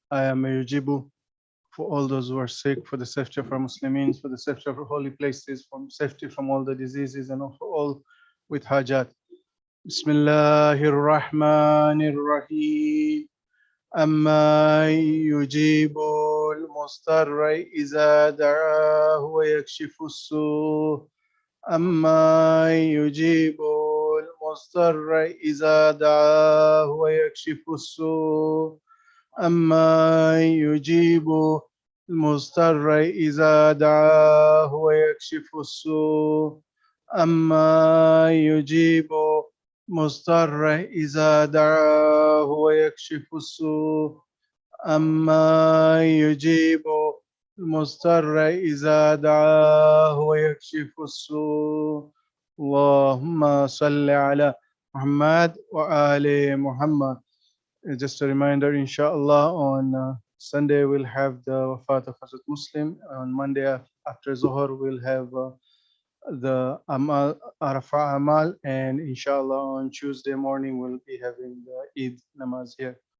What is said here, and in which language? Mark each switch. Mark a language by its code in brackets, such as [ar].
[en] I am Yujibu, for all those who are sick, for the safety of our Muslims, for the safety of our holy places, for safety from all the diseases, and for all with hajat. [ar] بسم الله الرحمن الرحيم أما يجيب المضطر إذا دعاه ويكشف السوء أما يجيب المضطر إذا دعاه ويكشف السوء أما يجيب المضطر إذا دعاه ويكشف السوء أما يجيب مضطر إذا دعاه ويكشف السوء أما يجيب المضطر إذا دعاه ويكشف السوء اللهم صل على محمد وآل محمد. [en] Just a reminder, inshallah, on Sunday we'll have the Wafat of Hazrat Muslim. On Monday after Zohar we'll have the Amal, Arafah Amal, and inshallah on Tuesday morning we'll be having the Eid namaz here.